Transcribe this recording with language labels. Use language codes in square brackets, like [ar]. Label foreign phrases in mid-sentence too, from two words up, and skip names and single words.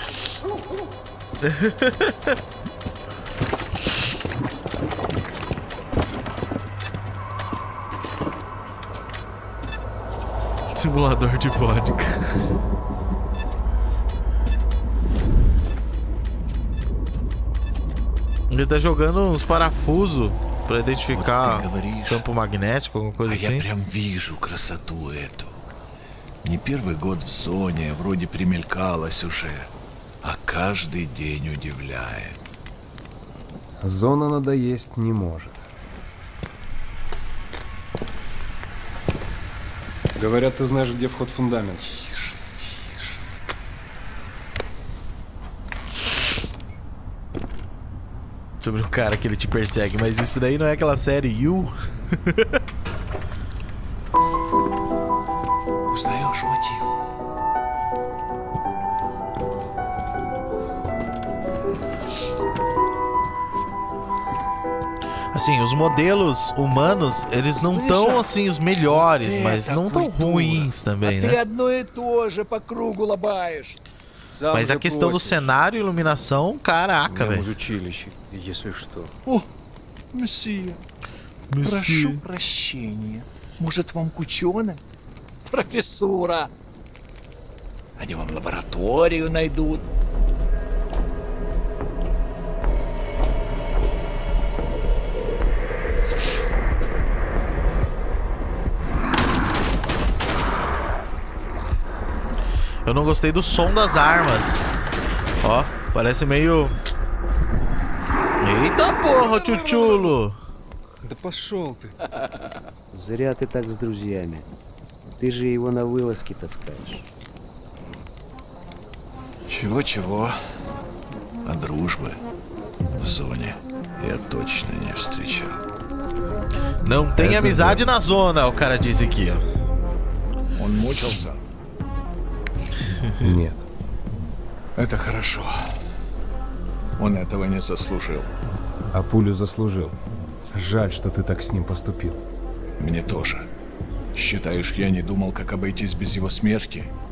[pt] Simulador de vodka. Ele tá jogando uns parafusos pra identificar [ru] Вот ты говоришь, [pt] campo magnético, alguma coisa [ru] А [pt] assim. [ru] я прям вижу красоту эту. Не первый год в зоне, вроде примелькалась уже, а каждый день удивляет. Зона надоесть не может. Говорят, ты знаешь, где вход в фундамент. [pt] Sobre o cara que ele te persegue, mas isso daí não é aquela série You? [ru] Узнаешь мотив? [pt] Assim, os modelos humanos, eles não tão assim os melhores, mas não tão ruins também, [ru] Ты [pt] né? [ru] одно и то же по кругу лобаешь. [pt] Mas a questão do cenário e iluminação, caraca, velho. [ru] училище, если что. О, мессия, прошу прощения. Может, вам к ученым? Профессура. Они вам лабораторию найдут. [pt] Eu não gostei do som das armas. Ó, parece meio... Eita porra, tchutchulo! [ru] Да пошел ты. Зря ты так с друзьями. Ты же его на вылазки таскаешь. Чего-чего, а дружбы в зоне я точно не встречал. [pt] Não tem amizade na zona, o cara disse aqui, ó. [ru] Он мучился? Нет. Это хорошо. Он этого не заслужил. А пулю заслужил. Жаль, что ты так с ним поступил. Мне тоже. Считаешь, я не думал, как обойтись без его смерти?